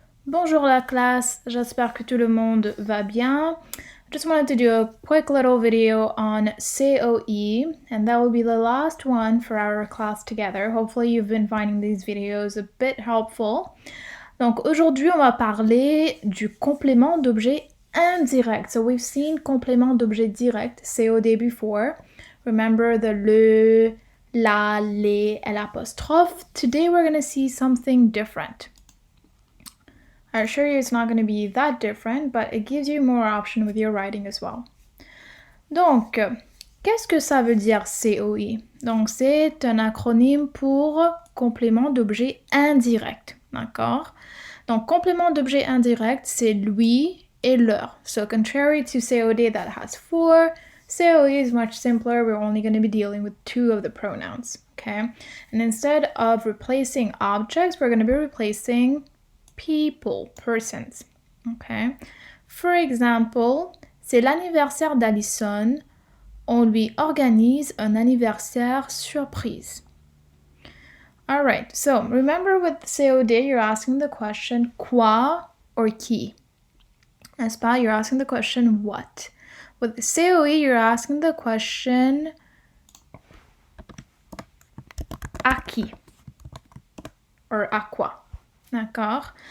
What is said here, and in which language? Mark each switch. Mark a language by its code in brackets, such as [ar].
[fr] Bonjour la classe, j'espère que tout le monde va bien. [en] Just wanted to do a quick little video on COE, and that will be the last one for our class together. Hopefully you've been finding these videos a bit helpful. [fr] Donc aujourd'hui on va parler du complément d'objet indirect. [en] So we've seen complément d'objet direct, COD before. Remember the le, la, les, l'apostrophe. Today we're going to see something different. I assure you it's not going to be that different, but it gives you more option with your writing as well. [fr] Donc, qu'est-ce que ça veut dire COI? Donc, c'est un acronyme pour complément d'objet indirect, d'accord? Donc, complément d'objet indirect, c'est lui et leur. [en] So, contrary to COD that has four, COE is much simpler. We're only going to be dealing with two of the pronouns, okay? And instead of replacing objects, we're going to be replacing people, persons, okay? [fr] For example, c'est l'anniversaire d'Alison, on lui organise un anniversaire surprise. [en] All right, so remember with COD, you're asking the question quoi or qui. [fr] N'est-ce pas? [en] You're asking the question what. With COE, you're asking the question à qui or à quoi. [fr] D'accord?